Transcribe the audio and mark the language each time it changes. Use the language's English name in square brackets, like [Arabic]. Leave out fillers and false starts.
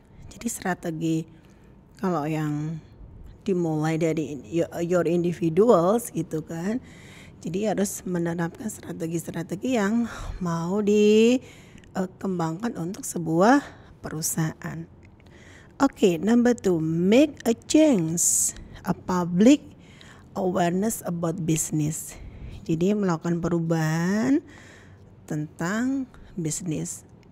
[Indonesian] Jadi strategi kalau yang dimulai dari [English] your individuals [Indonesian] gitu kan. Jadi harus menerapkan strategi-strategi yang mau dikembangkan untuk sebuah perusahaan. [English] Okay, number two, make a change, a public awareness about business. [Indonesian] Jadi melakukan perubahan tentang bisnis.